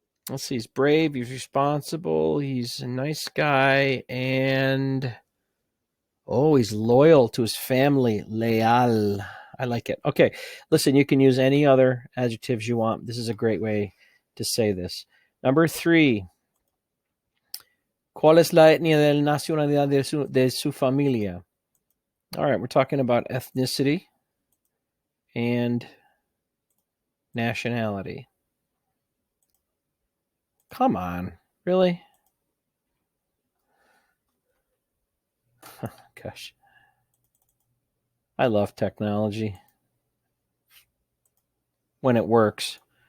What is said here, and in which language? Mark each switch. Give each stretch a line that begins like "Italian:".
English: Let's see, he's brave, he's responsible, he's a nice guy, and he's loyal to his family. Leal. I like it. Okay, listen, you can use any other adjectives you want. This is a great way to say this. Number 3.
Spanish: ¿Cuál es la etnia de la nacionalidad de su familia?
English: All right, we're talking about ethnicity and nationality. Come on, really? Gosh. I love technology when it works.